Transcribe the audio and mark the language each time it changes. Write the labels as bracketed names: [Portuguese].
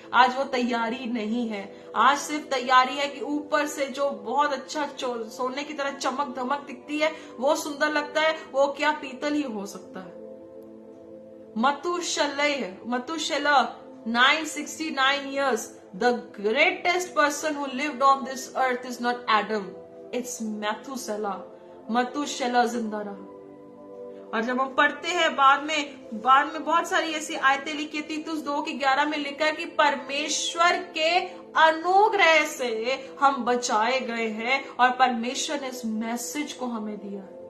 [Hindi] आज वो तैयारी नहीं है। आज सिर्फ तैयारी है कि ऊपर से जो बहुत अच्छा सोने की तरह चमक धमक दिखती है, वो सुंदर लगता है, वो क्या पीतल ही हो सकता है। मतुशेलह 969 years. [English] The greatest person who lived on this earth is not Adam, it's Methuselah. [Hindi] मतुशेलह जिंदा रहा। और जब हम पढ़ते हैं बाद में बहुत सारी ऐसी आयतें लिखी, तीतुस 2:11 में लिखा है कि परमेश्वर के अनुग्रह से हम बचाए गए हैं, और परमेश्वर ने इस मैसेज को हमें दिया।